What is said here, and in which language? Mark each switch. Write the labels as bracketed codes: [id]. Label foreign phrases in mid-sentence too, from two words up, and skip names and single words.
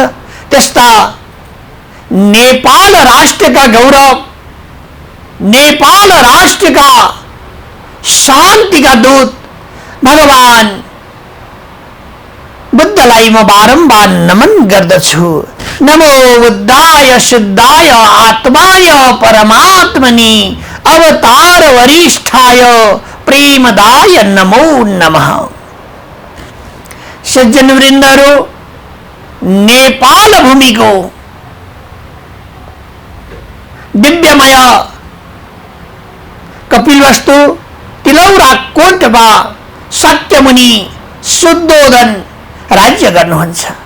[ne] त्यस्ता नेपाल राष्ट्रका गौरव, नेपाल राष्ट्रका शान्तिका दूत भगवान बुद्धलाई म बारम्बार नमन गर्दछु। [sa] नमो बुद्धाय शुद्धाय आत्माय परमात्मनि अवतार वरिष्ठाय प्रेमदाय नमो नमः। [ne] सज्जन वृन्दहरू, नेपाल भूमिको दिव्यमय कपिलवस्तु तिलौरा कोटमा शाक्यमुनि शुद्धोदन राज्य गर्नुहुन्छ।